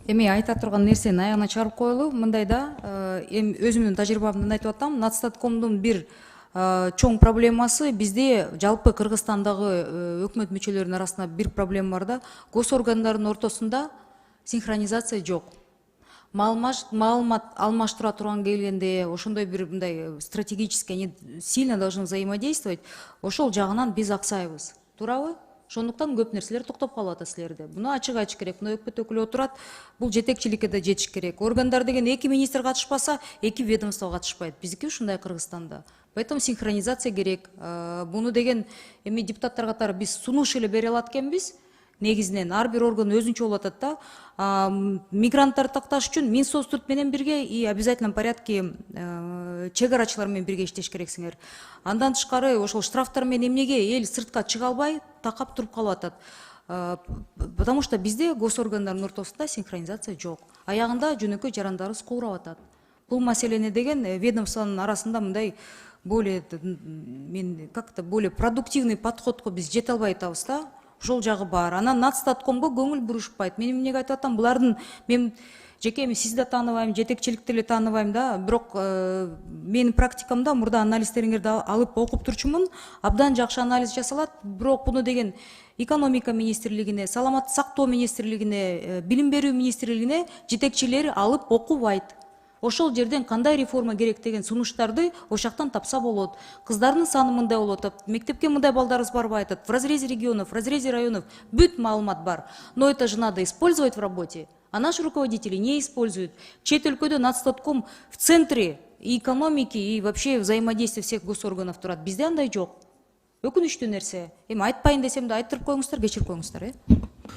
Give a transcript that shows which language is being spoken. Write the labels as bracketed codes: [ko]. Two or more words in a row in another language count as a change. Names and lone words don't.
[ky] Эми айта турган нерсени аягына чыгарып коелу мындай да, эми өзүмдүн тажрыйбамдан айтып атам, Нацстаткомдун бир чоң проблемасы бизде жалпы Кыргызстандагы өкмөт мүчөлөрүнүн арасында бир проблема бар да, госоргандардын ортосунда синхронизация жок. Маалымат алмаштыра турган келгенде, ошондой бир мындай [ru] стратегически они сильно должны взаимодействовать, [ky] ошол жагынан биз аксайбыз. Туурабы? Ошондуктан көп нерселер токтоп калып атат силерде. Буну ачык айтыш керек. Мына өкмөт өкүлү отурат, бул жетекчиликке да жетиш керек. Органдар деген эки министр катышпаса, эки ведомство катышпайт. Биздики ушундай Кыргызстанда. Поэтому синхронизация керек. Буну деген эми депутаттар катары биз сунуш эле бере алат экенбиз. Негизинен ар бир орган өзүнчө болуп атат да. Мигранттарды такташ үчүн Минсоцтурт менен бирге [ru] и обязательном порядке [ky] чек арачылар менен бирге иштеш керексиңер. Андан тышкары ошол штрафтар менен эмнеге эл сыртка чыга албай такап туруп калып атат. [ru] Потому что [ky] бизде госоргандардын ортосунда синхронизация жок. Аягында жөнөкөй жарандарыбыз куурап атат. Бул маселени деген ведомствонун арасында мындай [ru] более более продуктивный [ky] подходко биз жете албай атабыз да. Ошол жагы бар. Анан Нацстаткомго көңүл бурушпайт. Мен эмнеге айтып атам, булардын мен жеке сизди да тааныбайм, жетекчиликти эле тааныбайм да, бирок менин практикамда мурда анализдериңерди алып окуп турчумун. Абдан жакшы анализ жасалат, бирок буну деген экономика министрлигине, саламаттык сактоо министрлигине, билим берүү министрлигине жетекчилери алып окубайт. Ошол жерден кандай реформа керек деген сунуштарды ошактан тапса болот. Кыздардын саны мындай болуп атат, мектепке мындай балдарыбыз барбай атат, [ru] в разрезе регионов, в разрезе районов [ky] бүт маалымат бар. [ru] Но это же надо использовать в работе. А наши руководители не используют. [ky] Чет өлкөдө [ru] Нацстатком в центре и экономики, и вообще взаимодействия всех госорганов турат. [ky] Бизде андай жок. Өкүнүчтүү нерсе. Эми айтпайын десем да айттырып коюңуздар, кечирип коюңуздар.